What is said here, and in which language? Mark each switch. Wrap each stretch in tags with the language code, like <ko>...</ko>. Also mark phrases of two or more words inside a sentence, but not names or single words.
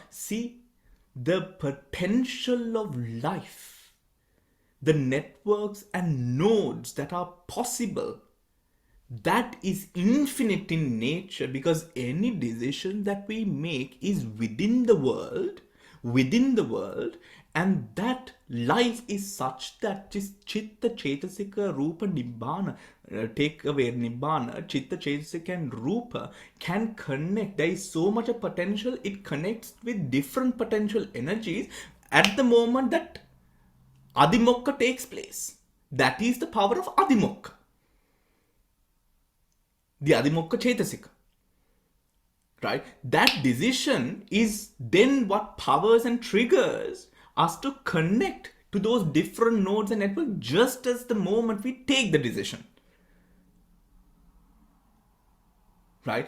<en>See the potential of life, the networks and nodes that are possible, that is infinite in nature, because any decision that we make is within the world, and that life is such that just</en> <pi>chitta, chetasika, rupa, nibbana,</pi> <en>take away</en> <pi>nibbana, chitta, chetasika</pi> <en>and rupa can connect. There is so much of potential, it connects with different potential energies at the moment that adimokha takes place. That is the power of adimokha, the</en> <pi>adimokha chetasika,</pi> <en>right? That decision is then what powers and triggers us to connect to those different nodes and networks just as the moment we take the decision, right?</en>